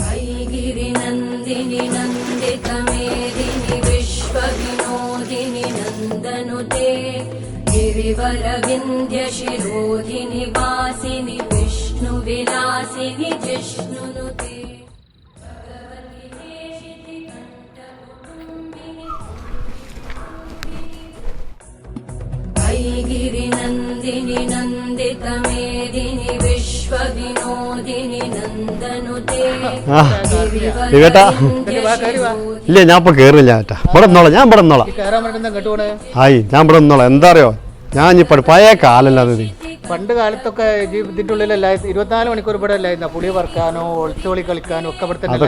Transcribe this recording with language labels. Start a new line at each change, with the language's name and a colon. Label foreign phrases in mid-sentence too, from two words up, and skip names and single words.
Sanskrit: गिरिनन्दिनि नन्दितमेदिनि विश्वविनोदिनि नन्दनुते गिरिवरविन्द्यशिरोधिनि वासिनि विष्णुविलासिनि जिष्णुनुते गिरिनन्दिनि नन्दितमेदिनि विश्वविनोदिनि नन्दनुते
Malayalam: ഇല്ല ഞാൻ ഇപ്പൊ കേറില്ല ചേട്ടാ ഇവിടെ നിന്നോളാം ഞാൻ ഇവിടെ നിന്നോളാം ആയി ഞാൻ ഇവിടെ നിന്നോളാം എന്താ അറിയോ ഞാൻ ഇപ്പൊ പഴയ കാലല്ലാതെ പണ്ട് കാലത്തൊക്കെ ഇതിന്റെ ഉള്ളിലല്ല 24 മണിക്കൂർ ഇവിടെ അല്ലായിരുന്നു പുളി വറക്കാനോ ഒളിച്ചോളി കളിക്കാനോ ഒക്കെ ഇവിടെ തന്നെ